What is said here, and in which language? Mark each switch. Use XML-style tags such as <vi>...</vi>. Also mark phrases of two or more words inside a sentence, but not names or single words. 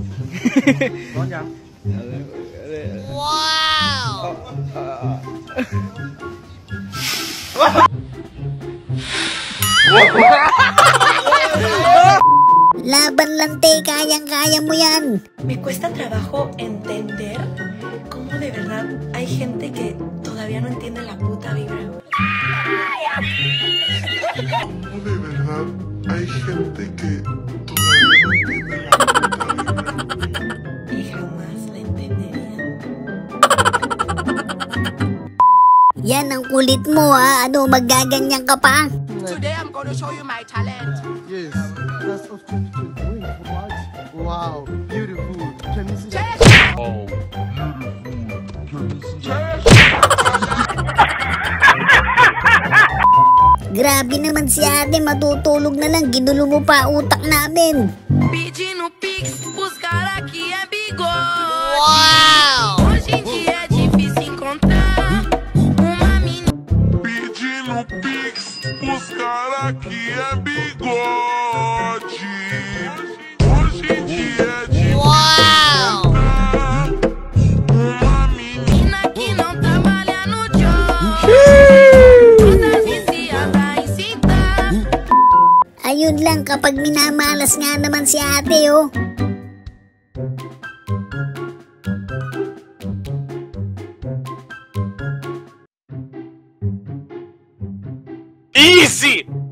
<en>Wow!</en> <tl>Laban lang, te, kayang-kaya mo yan.</tl> <es>Me cuesta trabajo entender cómo de verdad hay gente que todavía no entiende la puta vibra. ¿Cómo de verdad hay gente que todavía no entiende la puta vibra? Y jamás la entenderían.</es> <tl>Yan ang kulit mo, ha? Ano, magaganyan ka pa?</tl> <en>Today I'm gonna show you my talent. Yes, that's of 2020. Wow, beautiful. Can you see?</en> <tl>Grabe naman si ate, matutulog na lang, ginulo mo pa utak namin.</tl> <pt>Pedindo pix, os cara aqui é bigode.</pt> <en>Wow!</en> <pt>Hoje em dia é difícil encontrar uma menina. Pedindo pix, os cara aqui é bigode. Hoje em dia é difícil encontrar uma menina. Que não trabalha no job. Todas viciadas em cinta.</pt> <tl>Ayun lang, kapag minamalas nga naman si ate, oh.</tl> <en>Easy!</en>